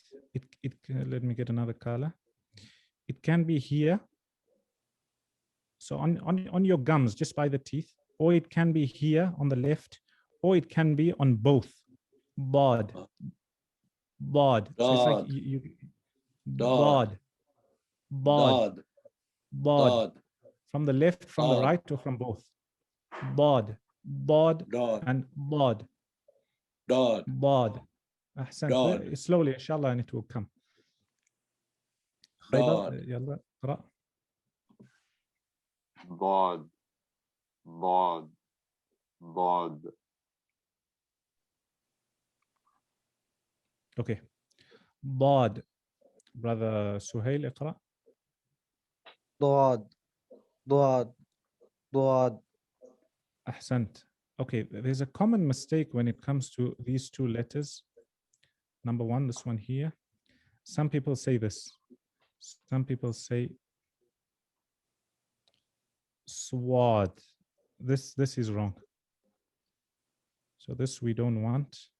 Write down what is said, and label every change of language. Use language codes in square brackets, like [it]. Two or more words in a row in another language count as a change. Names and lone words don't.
[en] It let me get another color. It can be here. So on your gums, just by the teeth, or it can be here on the left, or it can be on both. Bod. Bod. So it's like you bod. Bod. [ar] Daad. Bod. Daad. [en] From the left, from the [ar] Daad. [en] right, or from both. Bod. Bod [ar] Daad. [en] and bod. [ar] Daad. Bod. أحسنت. Daad. [en] Slowly, [ar] إن شاء الله, [en] and it will come. [ar] Daad. يلا اقرأ. Bod. Bod. Bod. [en] Okay. Bod. Brother Suhail, [ar] اقرأ. ضاد ضاد ضاد. أحسنت. [en] Okay, there's a common mistake when it comes to these two letters. Number one, this one here. Some people say this. Some people say swad. This is wrong. So this we don't want.